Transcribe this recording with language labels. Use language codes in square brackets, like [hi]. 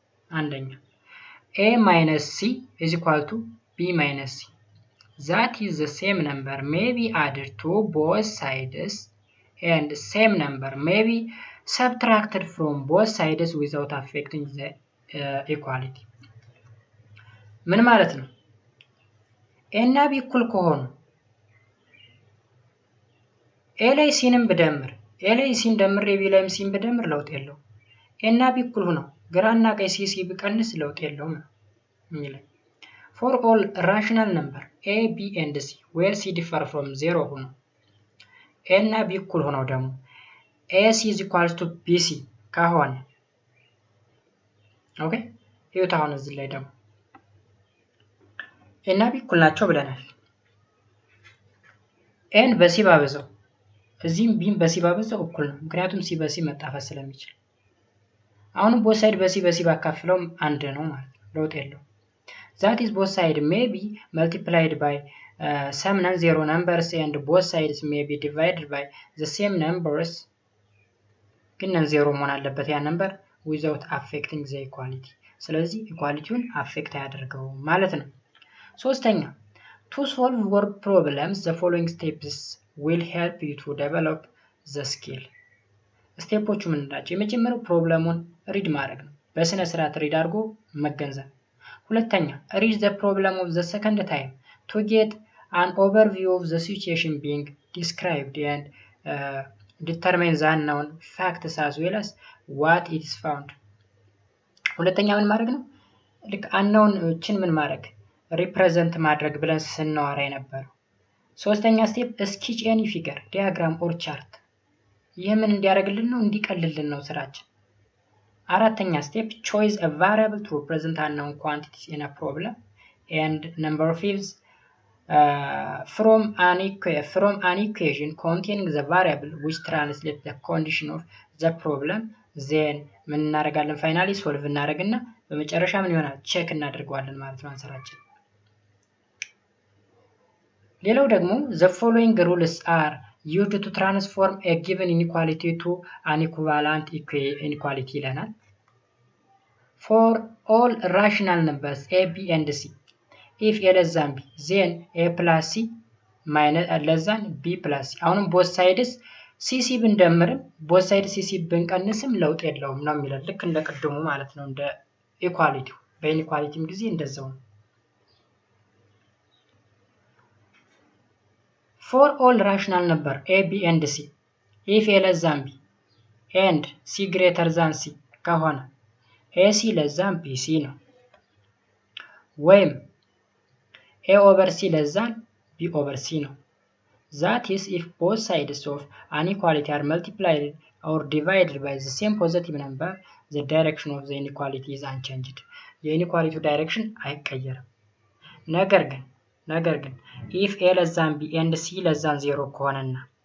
[am] አንደኛ [en] a minus c is equal to b minus c. that is the same number may be added to both sides and same number may be subtracted from both sides without affecting the equality. [am] ምን ማለት ነው? a እና b እኩል ከሆኑ a ላይ ሲንም ብደምር a ላይ ሲን ደምሬ b ላይም ሲን ብደምር ለውጥ የለውም። a እና b እኩል ሆነው ግራና ቀኝ c ብቀንስ ለውጥ የለውም የሚለው። [en] for all rational number a b and c where c differ from 0 [am] ሆኖ a እና b እኩል ሆነው ደግሞ [en] ac is equal to bc [am] ከሆነ ኦኬ ይኸው አሁን እዚህ ላይ ደግሞ a እና b እኩል ናቸው ብለናል። n በc ባበዛው እዚህም ቢም በሲ ባበዛው እኩል ነው። ምክንያቱም ሲ በሲ መጣፋት ስለሚችል አሁን both side በሲ ባካፍለው አንድ ነው ማለት ነው። ለውጥ የለው። [en] that is both side may be multiplied by some non-zero numbers and both sides may be divided by the same numbers. [am] ግን non-zero መሆን አለበት ያ ነምበር [en] without affecting the equality. [am] ስለዚህ ኢኳሊቲውን አፌክት አያደርገው ማለት ነው። ሶስተኛ [en] to solve word problems the following steps will help you to develop the skill. [am] ስቴፖቹ ምን ናቸው? የመጀመሪያው ፕሮብሌሙን ሪድ ማድረግ ነው። በስነ ስርዓት ሪድ አድርጎ መገንዘብ። ሁለተኛ [en] read the problem of the second time to get an overview of the situation being described and determine the unknown facts as well as what it is found. [am] ሁለተኛ ምን ማድረግ ነው? ልክ unknown-ችን ምን ማድረግ ሪፕሬዘንት ማድረግ ብለን ስናወራ የነበረው። ሶስተኛ ስቴፕ [en] sketch any figure, diagram or chart. [am] ይህ ምን እንዲያደርግልን ነው? እንዲቀልልን ነው ስራችን። አራተኛ ስቴፕ [en] choose a variable to represent unknown quantities in a problem. and number 5 from an equation containing the variable which translates the condition of the problem. then [am] ምን እናደርጋለን? ፋይናሊ ሶልቭ እናደርግና በመጨረሻ ምን ይሆናል? ቼክ እናደርገዋለን ማለት ነው አንሰራችን። [en] ሌላው ደግሞ the following rules are used to transform a given inequality to an equivalent inequality [am] ይለናል። [en] for all rational numbers a b and c if a less than b then a plus c minus less than b plus c. [am] አሁንም both sides cc ብንደምርም both sides cc ብንቀንስም ለውጥ የለውም ነው የሚለው። ልክ እንደ ቅድሙ ማለት ነው እንደ ኢኳሊቲው። በኢኒኳሊቲም ጊዜ እንደዛው ነው። [en] for all rational number a b and c if a less than b and c greater than c [am] ከሆነ [en] ac less than bc [am] ነው ወይም [en] a over c less than b over c ነው that is if both sides of an equality are multiplied or divided by the same positive number the direction of the inequality is unchanged [am] የኢኒኳሊቲው ዳይሬክሽን አይቀየርም ነገር ግን [en] if a less than b and c less than 0 [am] ከሆነና